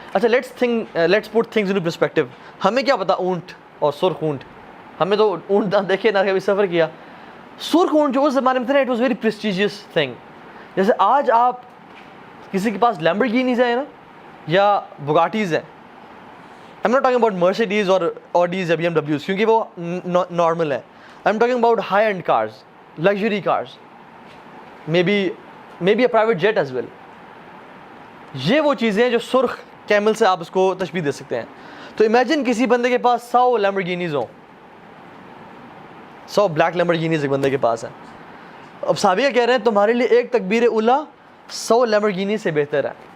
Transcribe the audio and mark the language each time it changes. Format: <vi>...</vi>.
<ur>اچھا</ur> <en>Let's put things into perspective.</en> <ur>ہمیں کیا پتا اونٹ اور سرخ اونٹ, ہمیں تو اونٹ نہ دیکھے نہ کبھی سفر کیا. سرخ اونٹ جو اس زمانے میں تھا نا,</ur> <en>It was very prestigious thing.</en> <ur>جیسے آج آپ کسی کے پاس لیمبورگینیز ہیں نا یا بگاٹیز ہیں,</ur> <en>I'm not talking about Mercedes or Audis</en> <ur>یا BMWs کیونکہ وہ نارمل ہے.</ur> <en>I'm talking about high end cars, luxury cars, maybe a private jet as well.</en> <ur>یہ وہ چیزیں ہیں جو سرخ کیمل سے آپ اس کو تشبیہ دے سکتے ہیں. تو امیجن کسی بندے کے پاس 100 لیمبورگینیز ہوں, 100 بلیک لیمبورگینیز ایک بندے کے پاس ہیں. اب صحابہ کہہ رہے ہیں تمہارے لیے ایک تکبیر اولیٰ 100 لیمبورگینیز سے بہتر ہے.</ur>